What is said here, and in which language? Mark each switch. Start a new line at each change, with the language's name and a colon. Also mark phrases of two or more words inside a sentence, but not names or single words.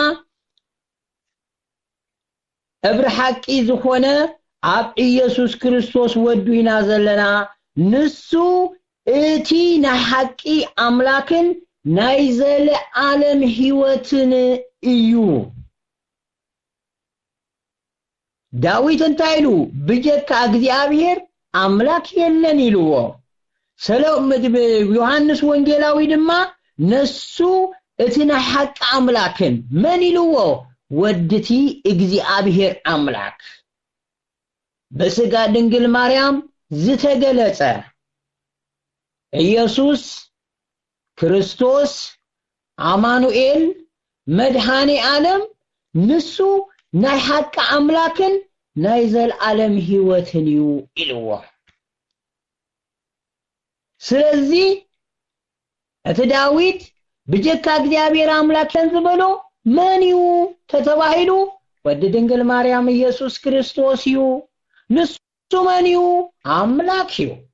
Tigrinya: እብር ሐቂ ዝኾነ አብ ኢየሱስ ክርስቶስ ወዱይና ዘለና ንሱ እቲ ናይ ሐቂ አምላክን ናይ ዘለዓለም ሕይወትን እዩ ዳዊት እንታይሉ ብጀካ እግዚአብሔር አምላክ የለን ይልዎ ሰለሞን ዮሐንስ ወንጌላዊ ድማ ነሱ እቲ ናይ ሐቅ አምላክን መን ይልዎ ወድቲ እግዚአብሔር አምላክ በስጋ ድንግል ማርያም ዝተገለጸ ኢየሱስ ክርስቶስ አማኑኤል መድኃኔ ዓለም ንሱ ናይ ሐቅ አምላክን ናይ ዘለዓለም ሕይወትን እዩ ይልዎ ስለዚህ እትዳዊት ብጀካ እግዚአብሔር አምላክ ተንዝበሎ ማንዩ ተተባሂሉ ወድ ድንግል ማርያም ኢየሱስ ክርስቶስ ዩ ንሱ ማንዩ አምላክ ዩ